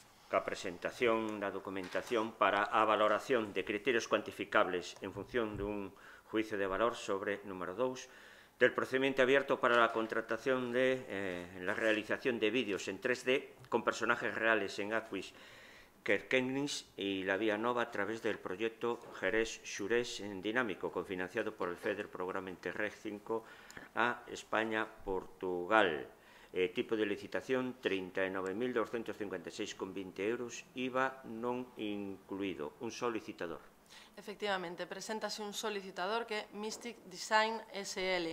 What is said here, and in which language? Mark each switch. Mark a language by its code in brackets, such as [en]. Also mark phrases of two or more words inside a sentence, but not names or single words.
[gl] ca presentación da documentación para a valoración de criterios cuantificables en función dun juicio de valor [es] sobre, número 2, del procedimiento abierto para la contratación de la realización de vídeos en 3D con personajes reales en Aquis Querquenis y la Vía Nova a través del proyecto Jerez-Xurés en dinámico, cofinanciado por el FEDER Programa Interreg 5 a España-Portugal. [gl] Tipo de licitación 39.256,20 euros, IVA non incluído. Un só licitador. Efectivamente, preséntase un só licitador que é Mystic Design SL.